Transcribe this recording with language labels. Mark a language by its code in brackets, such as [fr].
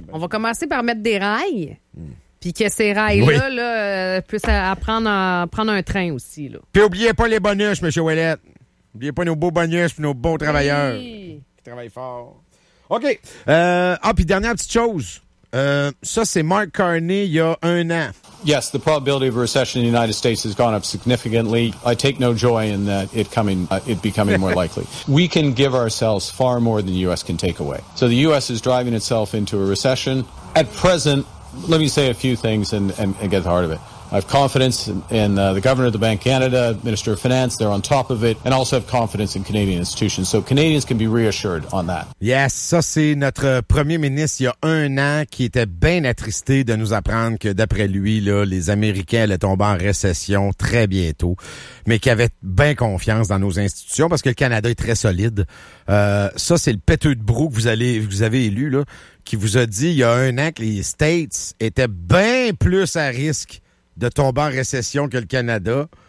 [fr] On va commencer par mettre des rails, puis que ces rails-là puissent apprendre à prendre un train aussi. Puis n'oubliez pas les bonus, M. Ouellette. N'oubliez pas nos beaux bonus et nos beaux travailleurs qui travaillent fort. OK. Puis dernière petite chose. Ça, c'est Mark Carney, il y a un an. [en] Yes, the probability of a recession in the United States has gone up significantly. I take no joy in that it becoming more likely. We can give ourselves far more than the U.S. can take away. So the U.S. is driving itself into a recession. At present, let me say a few things and get the heart of it. I have confidence in the governor of the Bank of Canada, Minister of Finance, they're on top of it, and also have confidence in Canadian institutions. So Canadians can be reassured on that. [fr] Yes, ça c'est notre premier ministre il y a un an qui était bien attristé de nous apprendre que d'après lui, là, les Américains allaient tomber en récession très bientôt, mais qui avait bien confiance dans nos institutions parce que le Canada est très solide. Ça c'est le péteux de brou que vous avez élu, là, qui vous a dit il y a un an que les States étaient bien plus à risque de tomber en récession que le Canada.